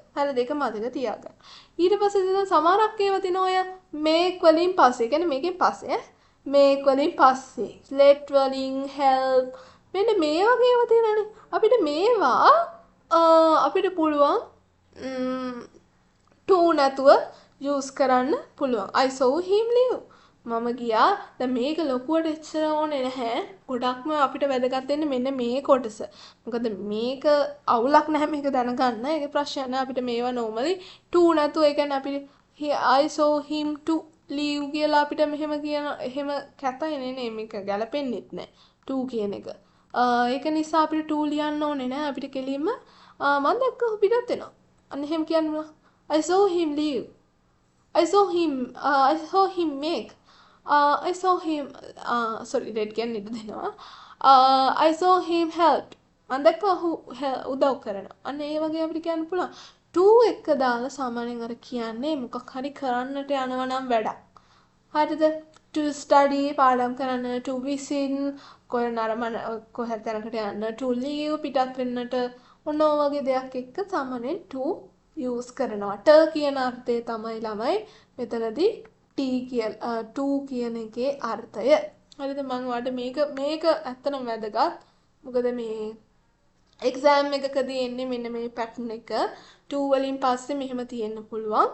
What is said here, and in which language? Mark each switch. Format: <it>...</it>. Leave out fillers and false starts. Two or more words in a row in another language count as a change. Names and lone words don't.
<si>හරි දෙක මතක තියාගන්න. ඊට පස්සේ දැන් සමහරක් ඒවා තියෙන ඔය make වලින් පස්සේ. කියන්නේ මේකෙන් පස්සේ make වලින් පස්සේ let වලින් help මෙන්න මේ වගේ ඒවා තියෙනනේ. අපිට මේවා අපිට පුළුවන් to නැතුව use කරන්න පුළුවන්.</si> <en>I saw him leave.</en> <si>මම ගියා. දැන් මේක ලොකුවට එච්චර ඕනේ නැහැ. ගොඩක්ම අපිට වැදගත් වෙන්නේ මෙන්න මේ කොටස. මොකද මේක අවුලක් නැහැ මේක දැනගන්න. ඒක ප්‍රශ්නයක් නෑ අපිට මේවා normally to නැතුව ඒ කියන්නේ අපිට</si> <en>I saw him to leave</en> <si>කියලා අපිට මෙහෙම කියන එහෙම කැතයි නේ මේක ගැලපෙන්නෙත් නෑ. to කියන එක. ඒක නිසා අපිට to ලියන්න ඕනේ නෑ. අපිට කෙලින්ම මම දැක්ක පිටත් වෙනවා. අන්න එහෙම කියන්න</si> <en>I saw him leave. I saw him make. I saw him sorry red</en> <si>කියන්නේ ඉඳ දෙනවා.</si> <en>I saw him help.</en> <si>මම දැක්කා උදව් කරනවා. අන්න ඒ වගේ අපිට කියන්න පුළුවන්. to එක දාලා සාමාන්‍යයෙන් අර කියන්නේ මොකක් හරි කරන්නට යනවා නම් වැඩක්. හරිද?</si> <en>to study</en> <si>පාඩම් කරන්න,</si> <en>to visit</en> <si>කොහේ තැනකට යන්න,</si> <en>to leave</en> <si>පිටත් වෙන්නට ඔන්න ඔය වගේ දෙයක් එක්ක සාමාන්‍යයෙන්</si> <en>to use</en> <si>කරනවා. ට කියන අර්ථය තමයි ළමයි මෙතනදී to කියන එකේ අර්ථය. හරිද? මම ඔයාලට මේක ඇත්තටම වැදගත්. මොකද මේ එක්සෑම් එකකදී එන්නේ මෙන්න මේ පැටර්න් එක 2 වලින් පස්සේ මෙහෙම තියෙන්න පුළුවන්.</si>